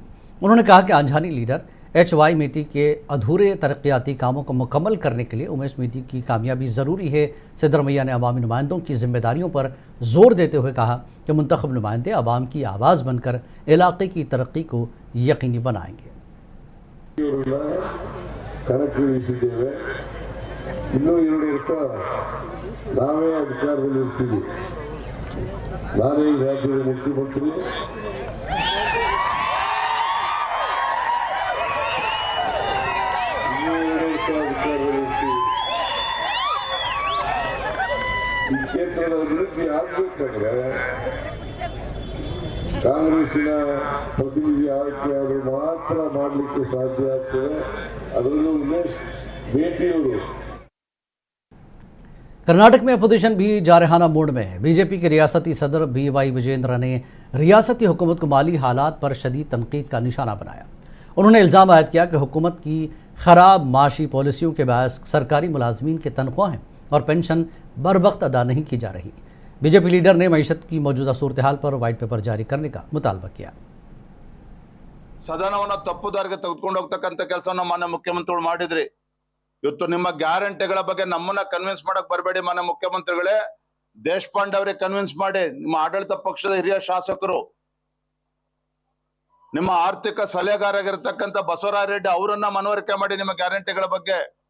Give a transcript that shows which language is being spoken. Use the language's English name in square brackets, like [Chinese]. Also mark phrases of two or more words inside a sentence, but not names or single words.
[Urdu] انہوں نے کہا کہ آنجہانی لیڈر HY میٹی کے ادھورے ترقیاتی کاموں کو مکمل کرنے کے لیے امیش میٹی کی کامیابی ضروری ہے. سدارامیا نے عوامی نمائندوں کی ذمہ داریوں پر زور دیتے ہوئے کہا کہ منتخب نمائندے عوام کی آواز بن کر علاقے کی ترقی کو یقینی بنائیں گے. [Kannada] ಕಣಕ್ಕೆ ಇಳಿಸಿದ್ದೇವೆ। ಇನ್ನೂ 2 ವರ್ಷ ನಾವೇ ಅಧಿಕಾರದಲ್ಲಿ ಇರ್ತೀವಿ। ನಾನೇ ಈ ರಾಜ್ಯದ ಮುಖ್ಯಮಂತ್ರಿ। ಇನ್ನೂ 2 ವರ್ಷ ಅಧಿಕಾರದಲ್ಲಿ ಇರ್ತೀವಿ। ಈ ಕ್ಷೇತ್ರದ ಅಭಿವೃದ್ಧಿ ಆಗಬೇಕಂದ್ರೆ ಕಾಂಗ್ರೆಸ್ಸಿನ ಪ್ರತಿನಿಧಿ ಆಯ್ಕೆಯಾದರೂ ಮಾತ್ರ ಮಾಡಲಿಕ್ಕೆ ಸಾಧ್ಯ ಆಗ್ತದೆ। ಅದರಲ್ಲೂ ಉಮೇಶ್ ಮೇಟಿಯವರು। [Urdu] کرناٹک میں اپوزیشن بھی جارحانہ موڈ میں ہے. بی جے پی کے ریاستی صدر BY وجیندر نے ریاستی حکومت کو مالی حالات پر شدید تنقید کا نشانہ بنایا. انہوں نے الزام عائد کیا کہ حکومت کی خراب معاشی پالیسیوں کے باعث سرکاری ملازمین کے تنخواہیں اور پنشن بر وقت ادا نہیں کی جا رہی. بی جے پی لیڈر نے معیشت کی موجودہ صورت حال پر [English] white paper [Urdu] جاری کرنے کا مطالبہ کیا. [Kannada] ಸದನವನ್ನು ತಪ್ಪುದಾರಿಗೆ ತೆಗೆದುಕೊಂಡು ಹೋಗ್ತಕ್ಕಂಥ ಕೆಲಸವನ್ನು ಮಾನ್ಯ ಮುಖ್ಯಮಂತ್ರಿಗಳು ಮಾಡಿದ್ರಿ। ಇವತ್ತು ನಿಮ್ಮ ಗ್ಯಾರಂಟಿಗಳ ಬಗ್ಗೆ ನಮ್ಮನ್ನ ಕನ್ವಿನ್ಸ್ ಮಾಡಕ್ ಬರಬೇಡಿ ಮಾನ್ಯ ಮುಖ್ಯಮಂತ್ರಿಗಳೇ, ದೇಶಪಾಂಡೆ ಅವರಿಗೆ ಕನ್ವಿನ್ಸ್ ಮಾಡಿ, ನಿಮ್ಮ ಆಡಳಿತ ಪಕ್ಷದ ಹಿರಿಯ ಶಾಸಕರು, ನಿಮ್ಮ ಆರ್ಥಿಕ ಸಲಹೆಗಾರರಾಗಿರ್ತಕ್ಕಂಥ ಬಸವರಾಜ ರೆಡ್ಡಿ ಅವರನ್ನ ಮನವರಿಕೆ ಮಾಡಿ ನಿಮ್ಮ ಗ್ಯಾರಂಟಿಗಳ ಬಗ್ಗೆ।